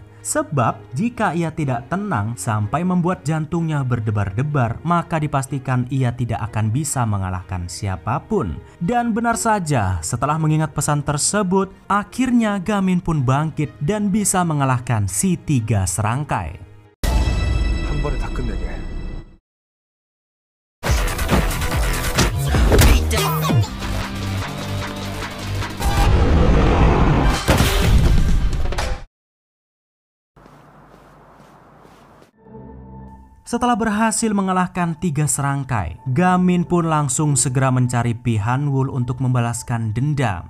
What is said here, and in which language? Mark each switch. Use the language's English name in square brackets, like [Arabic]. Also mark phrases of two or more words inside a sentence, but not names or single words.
[Indonesian] Sebab jika ia tidak tenang sampai membuat jantungnya berdebar-debar, maka dipastikan ia tidak akan bisa mengalahkan siapapun. Dan benar saja, setelah mengingat pesan tersebut, akhirnya Gamin pun bangkit dan bisa mengalahkan si 3 serangkai. [Korean] 한 번에 다 끝내게. [Indonesian] Setelah berhasil mengalahkan 3 serangkai, Gamin pun langsung segera mencari Pihanwul untuk membalaskan dendam.